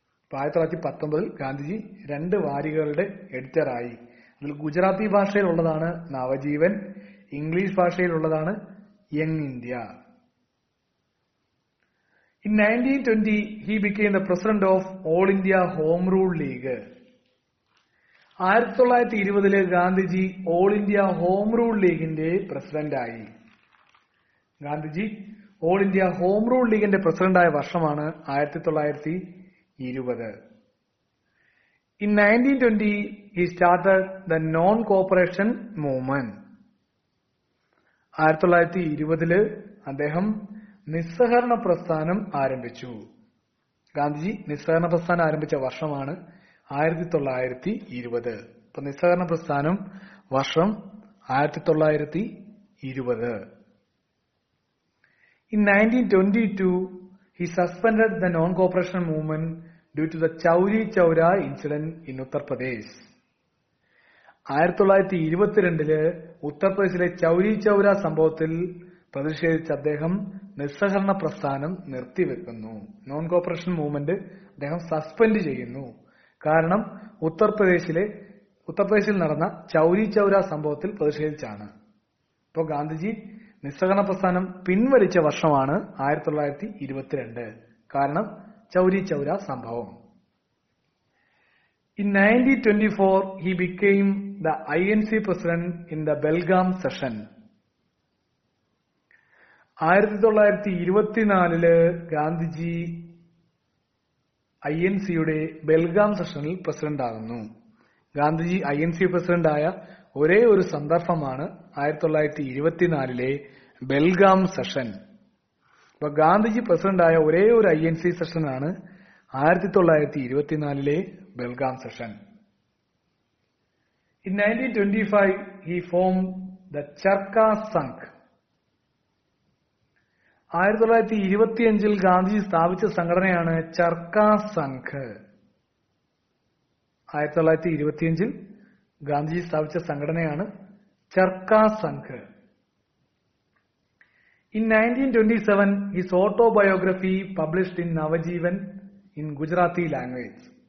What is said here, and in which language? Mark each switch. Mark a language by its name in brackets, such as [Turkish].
[Malayalam] 1919 ഗാന്ധിജി രണ്ട് വാരികളുടെ എഡിറ്ററായി. അതിൽ Gujarati ഭാഷയിലുള്ളതാണ് Navajeevan, English ഭാഷയിലുള്ളതാണ് young India. [English] In 1920, he became the president of All India Home Rule League. [Malayalam] 1920 Gandhiji all India home rule ലീഗിന്റെ പ്രസിഡന്റായി. Gandhiji all India home rule ലീഗിന്റെ പ്രസിഡന്റായ വർഷമാണ് 1920. [English] In 1920, he started the non-cooperation movement. [Malayalam] 1920 അദ്ദേഹം നിസ്സഹകരണ പ്രസ്ഥാനം ആരംഭിച്ചു. ഗാന്ധിജി നിസ്സഹകരണ പ്രസ്ഥാനം ആരംഭിച്ച വർഷമാണ് 1920. ഇപ്പൊ നിസ്സഹകരണ പ്രസ്ഥാനം വർഷം 1920. [English] In 1922, he suspended the non-cooperation movement due to the Chauri Chaura incident in Uttar Pradesh. [Malayalam] 1922 ഉത്തർപ്രദേശിലെ ചൌരി ചൌര സംഭവത്തിൽ പ്രതിഷേധിച്ച് അദ്ദേഹം നിസ്സഹകരണ പ്രസ്ഥാനം നിർത്തിവെക്കുന്നു. നോൺ കോപ്പറേഷൻ മൂവ്മെന്റ് അദ്ദേഹം സസ്പെൻഡ് ചെയ്യുന്നു. കാരണം ഉത്തർപ്രദേശിൽ നടന്ന ചൌരി ചൌര സംഭവത്തിൽ പ്രതിഷേധിച്ചാണ്. ഇപ്പോൾ ഗാന്ധിജി നിസ്സഹകരണ പ്രസ്ഥാനം പിൻവലിച്ച വർഷമാണ് 1922. കാരണം ചൌരി ചൌര സംഭവം. [English] In 1924, he became the INC president in the Belgaum session. [Malayalam] 1924 Gandhiji INCയുടെ Belgaum സെഷനിൽ പ്രസിഡന്റ് ആകുന്നു. ഗാന്ധിജി INC പ്രസിഡന്റായ ഒരേ ഒരു സന്ദർഭമാണ് 1924 ബെൽഗാം സെഷൻ. അപ്പൊ ഗാന്ധിജി പ്രസിഡന്റായ ഒരേ ഒരു INC സെഷനാണ് 1924 Belgaum session. [English] In 1925, he formed the Charkha Sangh. [Malayalam] 1925 Gandhiji സ്ഥാപിച്ച സംഘടനയാണ് ചർക്ക സംഘ്. 1925 ഗാന്ധിജി സ്ഥാപിച്ച സംഘടനയാണ് ചർക്ക Sangh. [English] In 1927, his autobiography published in Navajivan in Gujarati language.